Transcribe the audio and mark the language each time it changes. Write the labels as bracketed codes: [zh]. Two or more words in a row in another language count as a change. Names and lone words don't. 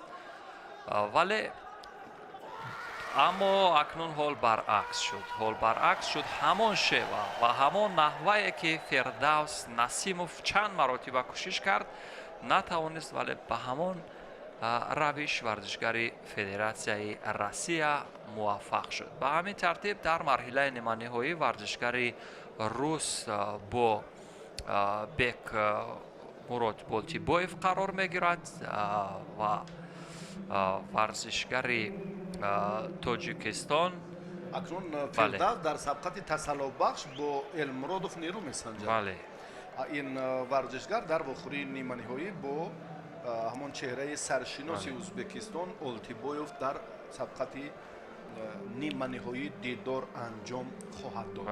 [tg] Вале аммо акнун ҳол баръакс шуд ҳамон шева ва ҳамон наҳве ки Фирдавс Насимов чанд маротиб кӯшиш кард натавонист, вале ба ҳамон равиши варзишгари Федератсияи Русия муваффақ шуд. ба ҳамин тартиб дар марҳилаи ниманиҳоӣ варзишгари рус бо бек мурод болтибоев қарор мегирад ва варзишгари тоҷикистон. акнун фирдавс дар сабқати тасаллубахш бо элмуродов нерӯ месанҷад. бале ин варзишгар дар вохӯрии ниманиҳоӣ бо ҳамон чеҳраи саршиноси ӯзбекистон Олтибоев дар сабқати ниманиҳоӣ дидор анҷом хоҳад дод.